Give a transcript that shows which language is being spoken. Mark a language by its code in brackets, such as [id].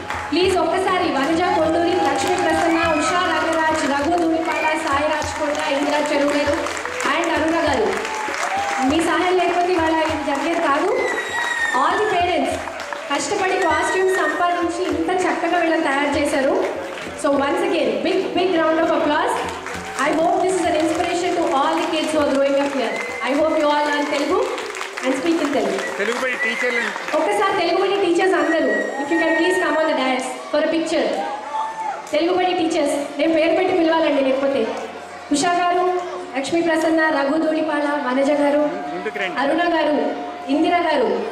[te] Please ఒక్కసారి Vanaja Konduri, Lakshmi Prasanna, Usha Rangaraj, Raghu దుమిపాల, Sai Rajkot, Indira చెరువులేరు and అరుణ గారు, మీ సహాయం లేకపోతే ఇవాళ ఇది జరిగేది కాదు. [en] all the parents [te] కష్టపడి కాస్ట్యూమ్స్ సంపాదించి ఇంత చక్కగా వీళ్ళని తయారు చేశారు. [en] So once again big round of applause. I hope this is an inspiration to all the kids who are growing up here. I hope you all learn Telugu and speak in Telugu. Telugubadi teachers. [te] ఒక్కసారి తెలుగుబడి teachers అందరూ, [en] if you can please come on the dais for a picture. [te] Telugubadi teachers నేను పేరు పెట్టి పిలవాలండి, లేకపోతే ఉషా గారు, లక్ష్మీ ప్రసన్న, రఘు ధూళిపాల, వనజ గారు, అరుణ గారు, ఇందిరా గారు,